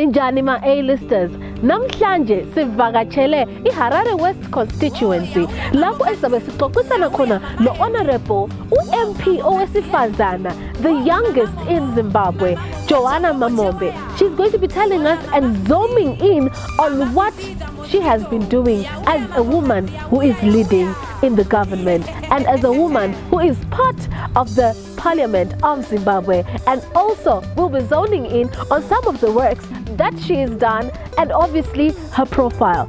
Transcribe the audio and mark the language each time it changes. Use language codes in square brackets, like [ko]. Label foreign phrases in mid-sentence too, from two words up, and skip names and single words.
[nd] Ninjani ma A-listers, namhlanje sivakatshele iHarare West constituency lapho esabe sixoxisana khona lo honorable uMP owesifazana, [en] the youngest in Zimbabwe, Joanna Mamombe. She's going to be telling us and zooming in on what she has been doing as a woman who is leading in the government and as a woman who is part of the Parliament of Zimbabwe, and also we'll be zoning in on some of the works that she has done and obviously her profile.